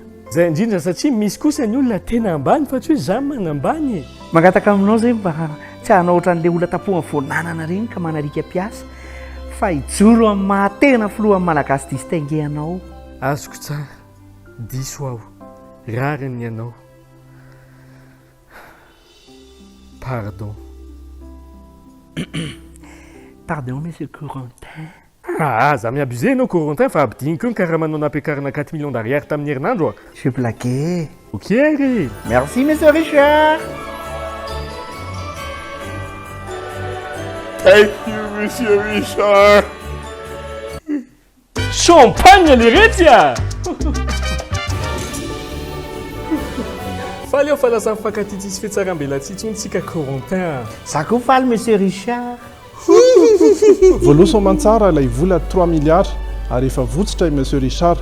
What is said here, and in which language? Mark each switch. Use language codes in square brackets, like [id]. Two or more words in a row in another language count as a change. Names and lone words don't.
[mg] Zay indrindra satria misy kosa ny olona tena ambany fa tsy hoe zany manambany. Mangataka aminao zay mba tsy hanao ohatran'ilay olona tapoha voananana reny ka manarika mpiasa. Fa hijoro amin'ny mahatena filohan'ny malagasy distingué-anao. Azoko tsara. Diso aho. Rariny ianao. [fr] Pardon. Pardon, monsieur Corentin. Za miabusé ianao Corentin fa abdigniko io karaha manao nampiakarana 4 millions d'ariary tamin'ny herinandro. Je blaguais. [mg] Ok ary. [fr] Merci, monsieur Richard. [en] Thank you, [fr] Monsieur Richard. Champagne Leretia! [mg] Faly aho fa lasa mifankaty tsisy fihetsaram-belatsy intsontsika Corentin. Za koa faly monsieur Richard. Voaloso mantsara ilay vola 3 milliards ary efa votsitra i monsieur Richard.